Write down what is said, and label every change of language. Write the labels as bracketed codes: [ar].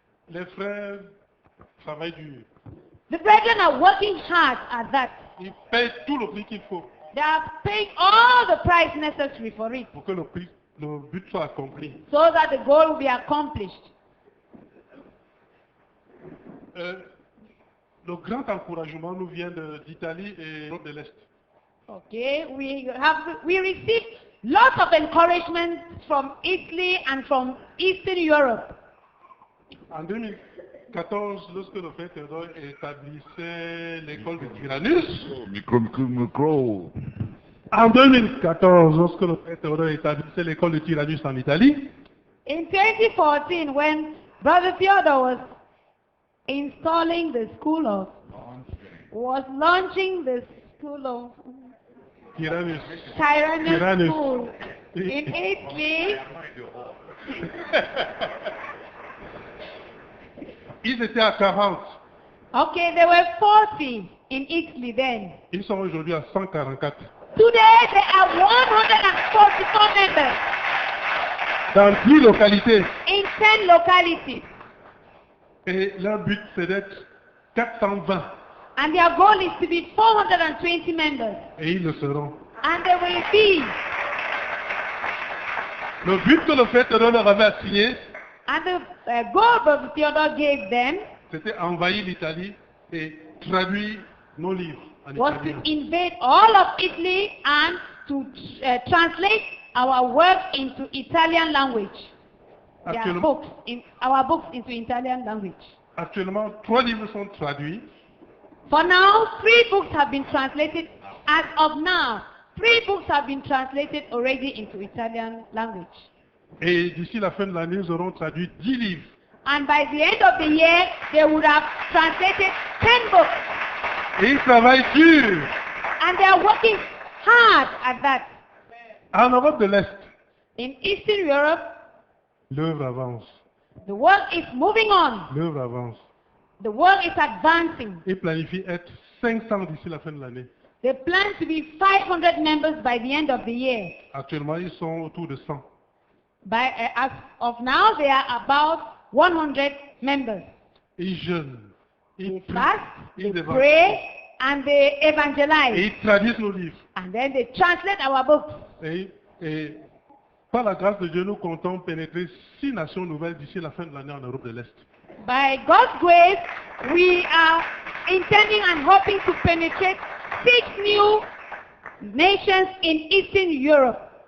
[fr] Les frères travaillent dur. [en] The brethren are working hard at that. [fr] Ils payent tout le prix qu'il faut [en] They are paying all the price necessary for it [fr] pour que le but soit accompli. [en] so that the goal will be accomplished. [fr] Le grand encouragement nous vient d'Italie et de l'Est. [en] Okay, we received lots of encouragement from Italy and from Eastern Europe. [fr] En 2014, lorsque le frère Théodore établissait l'école de Tyrannus, Micro. en 2014, lorsque le frère Théodore établissait l'école de Tyrannus en Italie, [en] In 2014, when Brother Theodore was installing the school of, was launching the school of Tyrannus, Tyrannus School in Italy, [fr] ils étaient à 40. [en] okay, there were 40 in Italy then. [fr] Ils sont aujourd'hui à 144. [en] Today, there are 144 members [fr] Dans 10 localités. [en] in 10 localities. [fr] Et leur but, c'est d'être 420. [en] And their goal is to be 420 members. [fr] Et ils le seront. [en] And they will be. [fr] Le but que le frère Théodore leur avait assigné, [en] And the goal Brother Theodore gave them [fr] c'était envahir l'Italie et traduire nos livres en [en] was to [fr] italien. [en] invade all of Italy and to translate our work into Italian language. Their [fr] Actuellement, [en] our books into Italian language. [fr] actuellement, 3 livres sont traduits. [en] For now, 3 books have been translated as of now. 3 books have been translated already into Italian language. [fr] Et d'ici la fin de l'année, nous aurons traduit 10 livres. [en] And by the end of the year, they would have translated 10 books. [fr] Et ils travaillent dur. [en] And they are working hard at that. [fr] En Europe de l'Est, [en] In Eastern Europe, [fr] l'œuvre avance. [en] the world is moving on. [fr] L'œuvre avance. [en] The world is advancing. [fr] Ils planifient être 500 d'ici la fin de l'année. [en] They plan to be 500 members by the end of the year. [fr] Actuellement, ils sont autour de 100. [en] As of now, they are about 100 members. [fr] Ils jeûnent. [en] They [fr] Ils [en] fast, [fr] ils [en] they [fr] évangélisent. [en] pray, and they [fr] Et [en] evangelize. [fr] ils traduisent nos livres. [en] And then they translate our books. [fr] Et par la grâce de Dieu, nous comptons pénétrer 6 nations nouvelles d'ici la fin de l'année en Europe de l'Est. [en] By God's grace, we are intending and hoping to penetrate 6 new nations in Eastern Europe.